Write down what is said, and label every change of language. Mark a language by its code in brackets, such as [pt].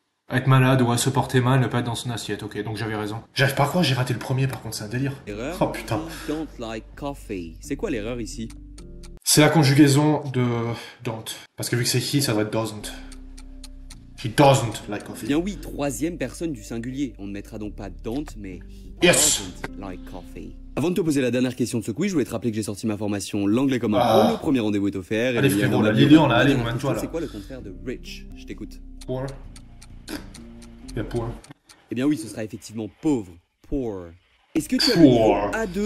[fr] Être malade ou à se porter mal, ne pas être dans son assiette. Ok, donc j'avais raison. J'arrive pas à croire, j'ai raté le premier, par contre, c'est un délire. Erreur. Oh, putain. [en] Don't like coffee. [fr] C'est quoi l'erreur ici? C'est la conjugaison de don't. Parce que vu que c'est he, ça doit être doesn't. [en] He doesn't like coffee. [fr] Bien oui, troisième personne du singulier. On ne mettra donc pas don't, mais [en] he doesn't like coffee. [fr] Avant de te poser la dernière question de ce quiz, je voulais te rappeler que j'ai sorti ma formation L'anglais comme un pro. Le premier rendez-vous est offert. Allez frérot, la Lilian là, allez, toi là. C'est quoi le contraire de rich? Je t'écoute. Poor. Il y a poor. Eh bien oui, ce sera effectivement pauvre. Poor. Est-ce que tu as le niveau A2?